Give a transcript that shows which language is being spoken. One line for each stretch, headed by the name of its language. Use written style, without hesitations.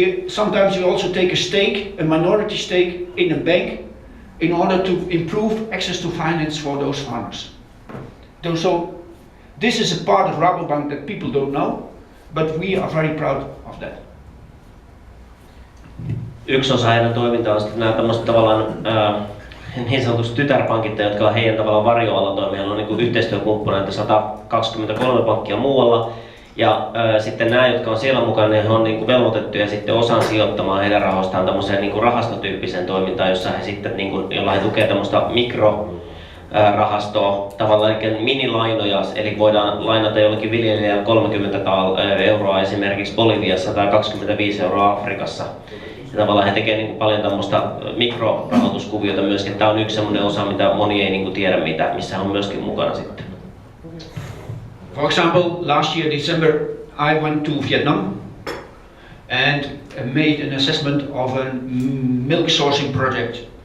English: sometimes we also take a stake, a minority stake in a bank, in order to improve access to finance for those farmers. So this is a part of Rabobank that people don't know, but we are very proud of that.
Finnish: Yksi osa heidän toimintaa on sitten nämä tämmöiset tavallaan niin sanotusti tytärpankit, jotka on heidän tavallaan varjoalla toimia. Heillä on niin kuin yhteistyökumppaneita 123 pankkia muualla. Ja sitten nämä, jotka on siellä mukana, ne on niin kuin velvoitettuja sitten osan sijoittamaan heidän rahoistaan tämmöiseen niin kuin rahastotyyppiseen toimintaan, jossa he sitten, niin kuin, jolla he tukee tämmöistä mikrorahastoa, tavallaan eli minilainoja, eli voidaan lainata jollekin viljelijälle 30 euroa esimerkiksi Boliviassa tai 25 euroa Afrikassa. Ja tavallaan he tekee niin kuin paljon tämmöistä mikrorahoituskuviota myöskin. Tämä on yksi semmoinen osa, mitä moni ei niin kuin tiedä, missä on myöskin mukana sitten.
English: For example, last year December I went to Vietnam and made an assessment of a milk sourcing project.